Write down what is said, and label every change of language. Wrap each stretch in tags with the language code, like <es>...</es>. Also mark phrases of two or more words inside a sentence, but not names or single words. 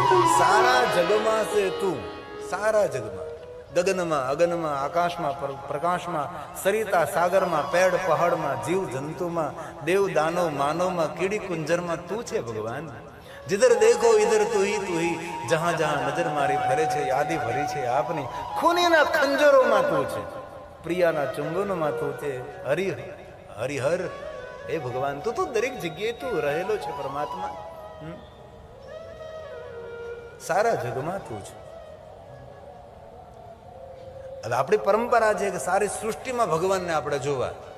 <gu>સારા જગમાં છે તું, સારા જગમાં, ગગનમાં, અગનમાં, આકાશમાં, પ્રકાશમાં, સરિતા સાગરમાં, પેડ પહાડમાં, જીવ જંતુમાં, દેવ દાનવ માનવમાં, કીડી કુંજરમાં તું છે ભગવાન.</gu> <hi>जिधर देखो इधर तू ही जहां जहां नजर मारी</hi> <gu>ફરે છે યાદી ભરી છે આપની ખૂનીના ખંજરો તું છે, પ્રિયાના ચુંબનોમાં તું છે. હરિહર હે ભગવાન, તું તો દરેક જગ્યાએ તું રહેલો છે પરમાત્મા. સારા જગમાં તું છે. હવે આપણી પરંપરા છે કે સારી સૃષ્ટિમાં ભગવાનને આપણે જોવા.</gu>